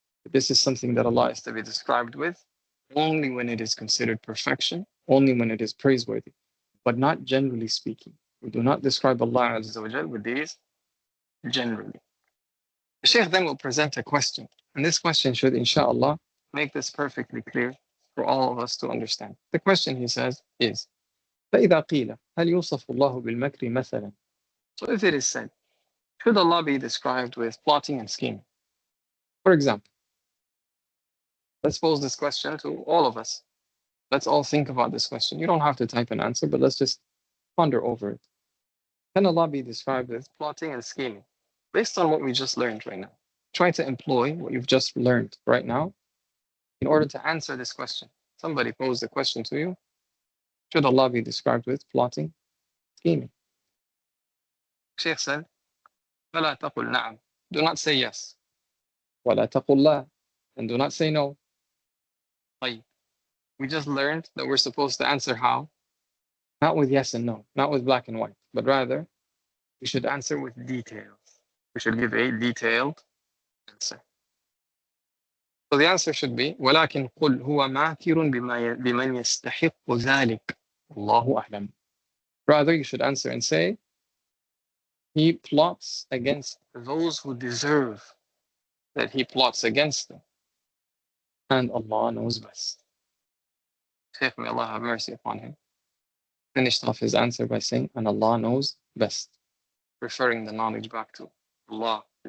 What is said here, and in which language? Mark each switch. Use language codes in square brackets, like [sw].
[en] This is something that Allah is to be described with only when it is considered perfection, only when it is praiseworthy, but not generally speaking. We do not describe Allah Azza wa Jal with these generally. The Shaykh then will present a question, and this question should, in-shā'Allah, make this perfectly clear for all of us to understand. The question, he says, is [ar] فَإِذَا قِيلَ هَلْ يُوصَفُ اللَّهُ بِالْمَكْرِ مَثَلًا. [en] So if it is said, should Allah be described with plotting and scheming? For example, let's pose this question to all of us. Let's all think about this question. You don't have to type an answer, but let's just ponder over it. Can Allah be described with plotting and scheming? Based on what we just learned right now, try to employ what you've just learned right now in order to answer this question. Somebody posed a question to you. Should Allah be described with plotting, scheming? Shaykh said, [ar] فَلَا تَقُلْ نَعَمْ. [en] Do not say yes. [ar] وَلَا تَقُلْ لَا. [en] And do not say no. [ar] طيب. [en] We just learned that we're supposed to answer how? Not with yes and no, not with black and white, but rather we should answer with details. We should give a detailed answer. So the answer should be [ar] ولكن قل هو ماكر بمن يستحق ذلك الله أعلم. [en] Rather, you should answer and say, He plots against those who deserve that He plots against them. And Allah knows best. Shaykh, may Allah have mercy upon him, finished off his answer by saying, and Allah knows best, referring the knowledge back to Allah.